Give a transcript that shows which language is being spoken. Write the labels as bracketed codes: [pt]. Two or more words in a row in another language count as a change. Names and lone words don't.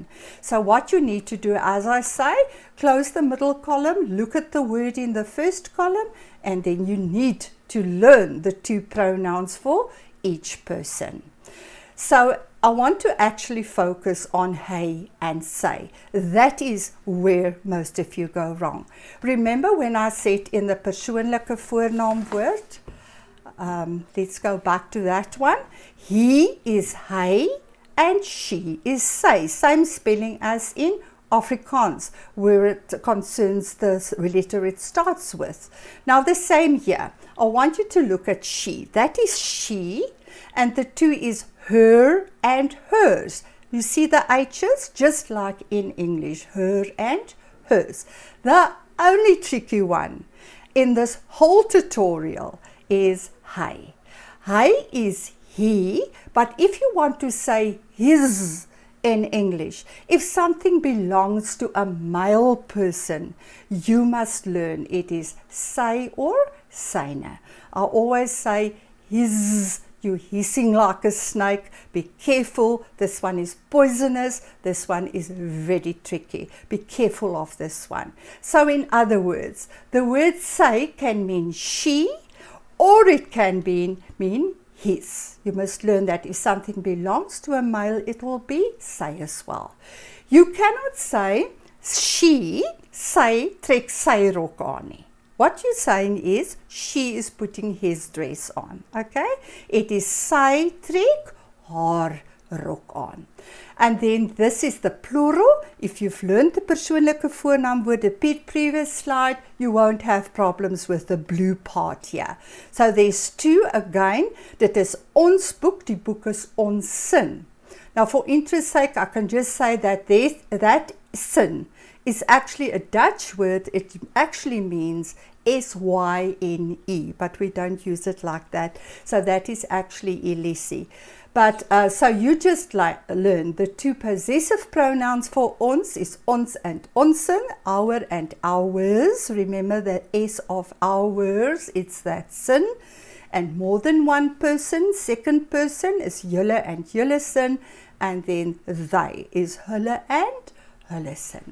[en] So what you need to do, as I say, close the middle column, look at the word in the first column, and then you need to learn the 2 pronouns for each person. So I want to actually focus on hy and sy. That is where most of you go wrong. Remember when I said in the [af] persoonlike voornaamwoord, [en] let's go back to that one. He is hy and she is sy. Same spelling as in Afrikaans, where it concerns the letter it starts with. Now the same here. I want you to look at she. That is she, and the 2 is her and hers. You see the H's just like in English, her and hers. The only tricky one in this whole tutorial is hy. Hy is he, but if you want to say his in English, if something belongs to a male person, you must learn it is sy or syne. I always say his. You're hissing like a snake. Be careful. This one is poisonous. This one is very tricky. Be careful of this one. So in other words, the word say can mean she, or it can mean his. You must learn that if something belongs to a male, it will be say as well. You cannot say [af] she trek sy rok aan nie. [en] What you're saying is she is putting his dress on. Okay? It is [af] sy trek haar rok aan. [en] And then this is the plural. If you've learned the [af] persoonlike voornaamwoorde [en] previous slide, you won't have problems with the blue part here. So there's two again. [af] Dit is ons boek. Die boek is ons sin. [en] Now for interest's sake, I can just say that that sin is actually a Dutch word. It actually means S-Y-N-E, but we don't use it like that. So that is actually ilisi. But so you just learn the two possessive pronouns for ons is ons and onsen, our and ours. Remember the S of ours, it's that sin. And more than one person, second person is julle and jullesin, and then they is hulle and hullesin.